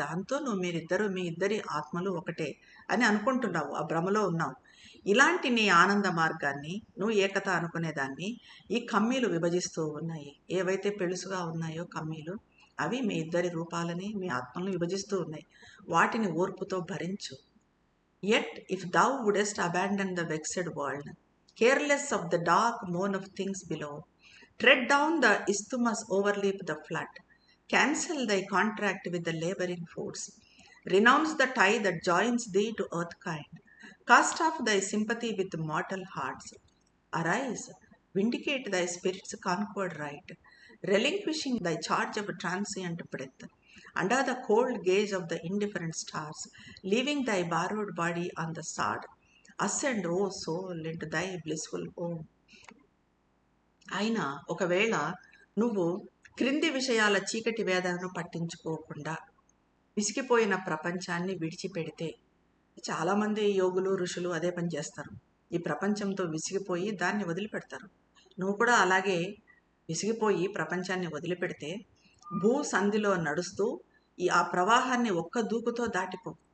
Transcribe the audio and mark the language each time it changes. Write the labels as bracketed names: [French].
[Telugu] దాంతో మీరిద్దరు మీ ఇద్దరి ఆత్మలు ఒకటే అని అనుకుంటున్నావు, ఆ భ్రమలో ఉన్నావు. ఇలాంటి నీ ఆనంద మార్గాన్ని నువ్వు ఏకత అనుకునేదాన్ని ఈ కమ్మీలు విభజిస్తూ ఉన్నాయి. ఏవైతే పెళుసుగా ఉన్నాయో కమ్మీలు, అవి మీ ఇద్దరి రూపాలని మీ ఆత్మలను విభజిస్తూ ఉన్నాయి. వాటిని ఓర్పుతో భరించు. [English] Yet, if thou wouldest abandon the vexed world, careless of the dark moan of things below, tread down the isthmus, overleap the flood, cancel thy contract with the labouring force, renounce the tie that joins thee to earthkind, cast off thy sympathy with mortal hearts, arise, vindicate thy spirit's conquered right, relinquishing thy charge of transient breath, under the cold gaze of the indifferent stars, leaving thy borrowed body on the sod. Ascend, O soul, into thy blissful home. [Telugu] అయినా ఒకవేళ నువ్వు క్రింది విషయాల చీకటి వేదనను పట్టించుకోకుండా విసిగిపోయిన ప్రపంచాన్ని విడిచిపెడితే, చాలామంది యోగులు ఋషులు అదే పని చేస్తారు. ఈ ప్రపంచంతో విసిగిపోయి దాన్ని వదిలిపెడతారు. నువ్వు కూడా అలాగే విసిగిపోయి ప్రపంచాన్ని వదిలిపెడితే భూ సంధిలో నడుస్తూ ఆ ప్రవాహాన్ని ఒక్క దూకుతో దాటిపో.